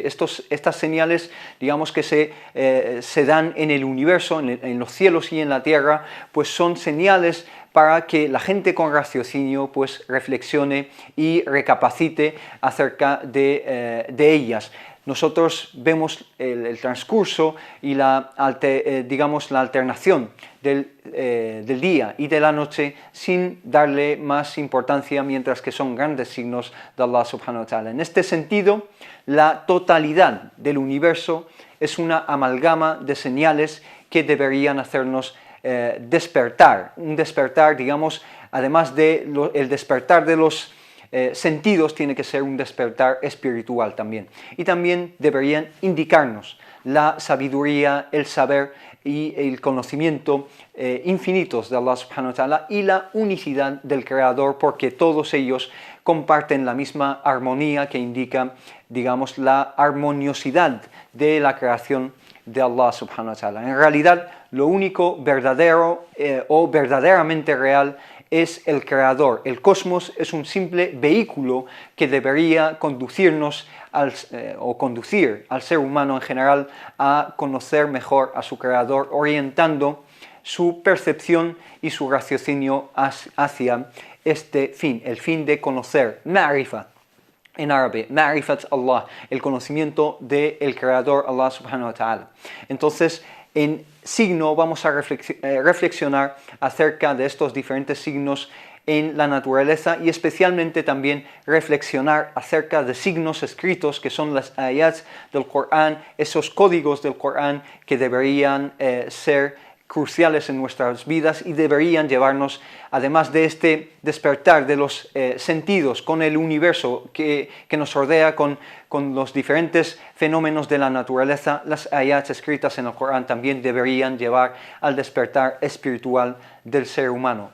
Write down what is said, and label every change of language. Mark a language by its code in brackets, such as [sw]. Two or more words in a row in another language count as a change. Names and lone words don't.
[es] Estas señales, digamos, que se dan en el universo, en los cielos y en la tierra, pues son señales para que la gente con raciocinio pues reflexione y recapacite acerca de ellas. Nosotros vemos el transcurso y la alternación del día y de la noche sin darle más importancia, mientras que son grandes signos de [ar] الله سبحانه وتعالى. [es] En este sentido, la totalidad del universo es una amalgama de señales que deberían hacernos despertar. Un despertar, digamos, además del despertar de los sentidos, tiene que ser un despertar espiritual también. Y también deberían indicarnos la sabiduría, el saber y el conocimiento infinitos de [ar] الله سبحانه وتعالى [es] y la unicidad del Creador, porque todos ellos comparten la misma armonía que indica, digamos, la armoniosidad de la creación de [ar] الله سبحانه وتعالى. [es] En realidad, lo único verdadero o verdaderamente real es el Creador. El cosmos es un simple vehículo que debería conducirnos conducir al ser humano en general a conocer mejor a su Creador, orientando su percepción y su raciocinio hacia este fin, el fin de conocer, ma'rifa. En árabe, [ar] معرفة الله, [es] el conocimiento del Creador [ar] الله سبحانه وتعالى. [es] Entonces, en signo vamos a reflexionar acerca de estos diferentes signos en la naturaleza y especialmente también reflexionar acerca de signos escritos que son las ayats del Corán, esos códigos del Corán que deberían ser cruciales en nuestras vidas y deberían llevarnos, además de este despertar de los sentidos con el universo que nos rodea, con los diferentes fenómenos de la naturaleza, las ayats escritas en el Corán también deberían llevar al despertar espiritual del ser humano.